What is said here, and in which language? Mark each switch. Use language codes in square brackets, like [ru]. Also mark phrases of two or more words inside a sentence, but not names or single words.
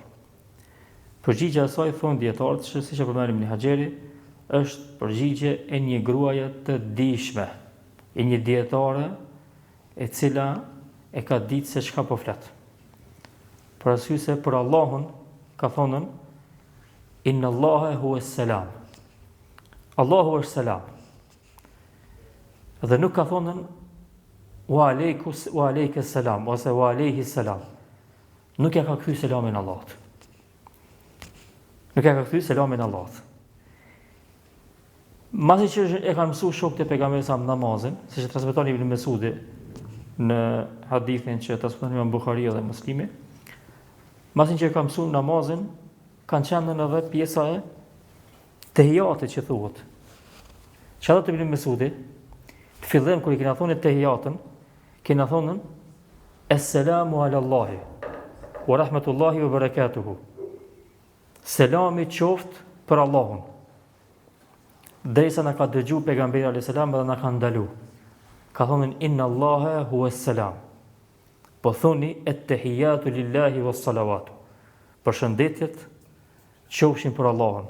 [sq] Përgjigjja e saj, thonë dietarët, që siç e përmend Ibn Hajeri, është përgjigje e një gruaje të dijshme, e një dietare e cila e ka ditë se çka po flet. Për arsye se për Allahun ka thonën [ar] إن الله هو السلام. [sq] Allahu është selam. Dhe nuk ka thonën [ar] وعليك السلام, [sq] ose [ar] وعليه السلام. [sq] Nuk ja ka kthy selamin Allahut. Nuk ja ka kthy selamin Allahut. Masi që e kanë mësuar shokët e pejgamberit sa namazin, siç e transmeton Ibn Mesudi në hadithin që transmeton Imam Buhariu dhe Muslimi, masi që e kanë mësuar namazin, kanë qenë edhe pjesa e tehijatit që thuhet. Çfarë do të Ibn Mesudi? Në fillim kur i kena thonë tehijatën, kena thonën [ar] السلام على الله ورحمة الله وبركاته. [sq] Selami qoftë për Allahun. Derisa na ka dëgjuar pejgamberi [ar] عليه السلام [sq] dhe na ka ndalu. Ka thonën [ar] إن الله هو السلام. [sq] Po thoni [ar] التحيات لله والصلوات. [sq] Përshëndetjet qofshin për Allahun.